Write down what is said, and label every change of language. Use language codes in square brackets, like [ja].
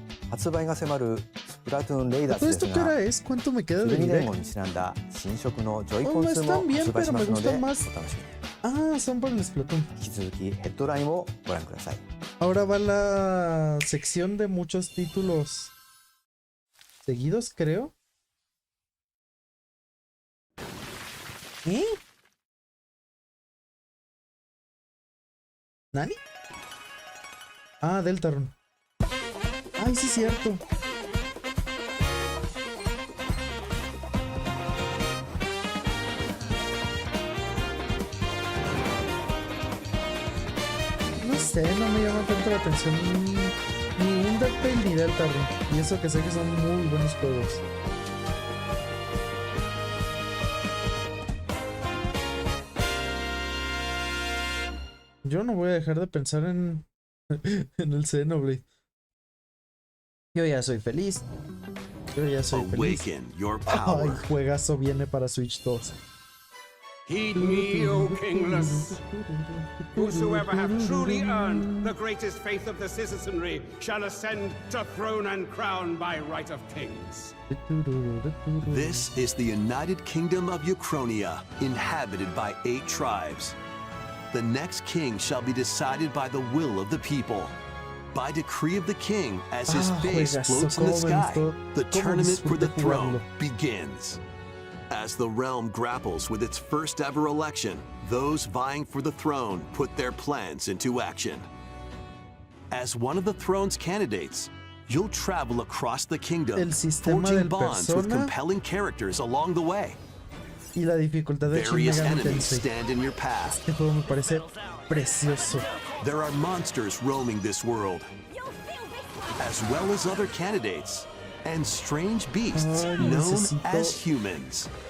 [ja] 発売が迫るスプラトゥーンレイダーズですが、12連合にちなんだ新色のジョイコン2も発売しますのでお楽しみに。 [es] Son para el Splatoon. [ja] 引き続きヘッドラインをご覧ください。 [es] Ahora va la sección de muchos títulos seguidos, creo. ¿Eh? ¿Nani? Ah, Deltarune. Ay, sí es cierto. No sé, no me llama tanto la atención ni Undertale ni Deltarune. Y eso que sé que son muy buenos juegos. Yo no voy a dejar de pensar en el Xenoblade. Yo ya soy feliz. Yo ya soy feliz. Ay, juegazo viene para Switch 2. [en] Heed me, O kingless. Whosoever hath truly earned the greatest faith of the citizenry shall ascend to throne and crown by right of kings. This is the United Kingdom of Uchronia, inhabited by 8 tribes. The next king shall be decided by the will of the people. By decree of the king, as his face floats in the sky, the tournament for the throne begins. As the realm grapples with its first ever election, those vying for the throne put their plans into action. As one of the throne's candidates, you'll travel across the kingdom, forging bonds with compelling characters along the way. [es] Y la dificultad de [en] Various enemies stand in your path. [es] Este juego me parece precioso. [en] There are monsters roaming this world, as well as other candidates and strange beasts known as humans.